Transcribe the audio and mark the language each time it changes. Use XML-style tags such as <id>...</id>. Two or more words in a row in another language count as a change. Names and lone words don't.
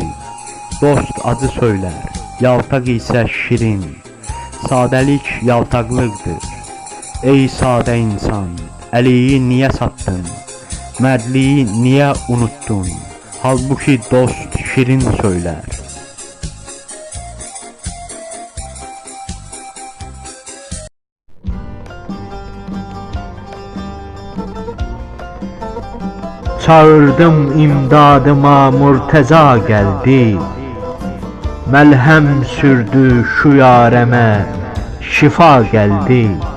<az>Dost acı söylər, yaltaq isə şirin. Sadəlik yaltaqlıqdır. Ey sadə insan, Əliyi niyə satdın? Mərdliyi niyə unuttun? Halbuki dost şirin söylər.</az> <tr>Çağırdım imdadıma Murteza geldi. Melhem sürdü şu yareme, şifa geldi.</tr>